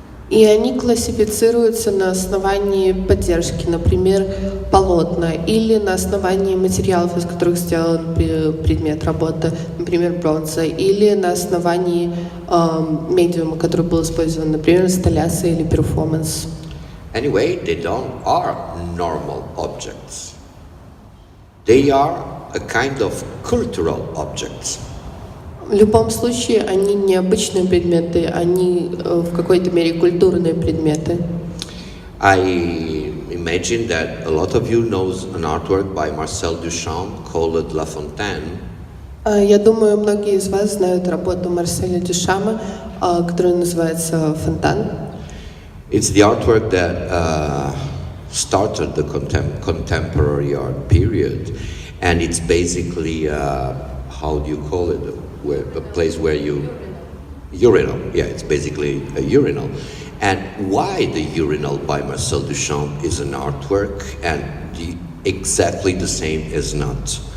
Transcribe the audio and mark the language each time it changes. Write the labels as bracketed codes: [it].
[ru] И они классифицируются на основании поддержки, например, полотна, или на основании материалов, из которых сделан предмет работы, например, бронза, или на основании медиума, который был использован, например, инсталляция или перформанс. [en] Anyway, they are normal objects. They are a kind of cultural objects. [ru] В любом случае, они не обычные предметы, они в какой-то мере культурные предметы. [en] I imagine that a lot of you knows an artwork by Marcel Duchamp called La Fontaine. [ru] Я думаю, многие из вас знают работу Марселя Дюшама, которая называется «Фонтан». [en] It's the artwork that started the contemporary art period, and it's basically how do you call it? A place where urinal. Yeah, it's basically a urinal. And why the urinal by Marcel Duchamp is an artwork and exactly the same is not.